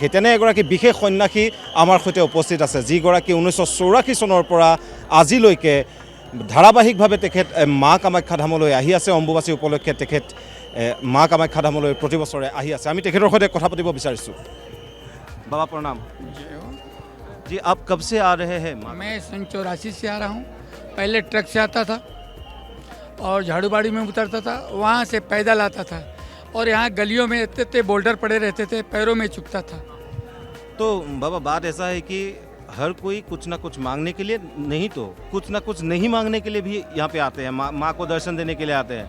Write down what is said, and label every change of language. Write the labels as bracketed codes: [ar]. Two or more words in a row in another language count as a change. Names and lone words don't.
[as] তেনে এগৰাকী বিশেষ সন্ন্যাসী আমাৰ সৈতে উপস্থিত আছে, যিগৰাকী 1984 চনৰ পৰা আজিলৈকে ধাৰাবাহিকভাৱে তেখেত মা কামাখ্যা ধামলৈ আহি আছে। অম্বুবাচী উপলক্ষে তেখেত মা কামাখ্যা ধামলৈ প্ৰতি বছৰে আহি আছে। আমি তেখেতৰ সৈতে কথা পাতিব বিচাৰিছোঁ। বাবা প্ৰণাম। [hi] जी आप कब से आ रहे हैं? मैं 84 से आ रहा हूँ। पहले ट्रक से आता था और झाड़ूबाड़ी में उतरता था, वहाँ से पैदल आता था, और यहाँ गलियों में इतने बोल्डर पड़े रहते थे, पैरों में चुभता था। तो बाबा बात ऐसा है कि हर कोई कुछ ना कुछ मांगने के लिए नहीं तो कुछ ना कुछ नहीं मांगने के लिए भी यहाँ पे आते हैं, माँ को दर्शन देने के लिए आते हैं।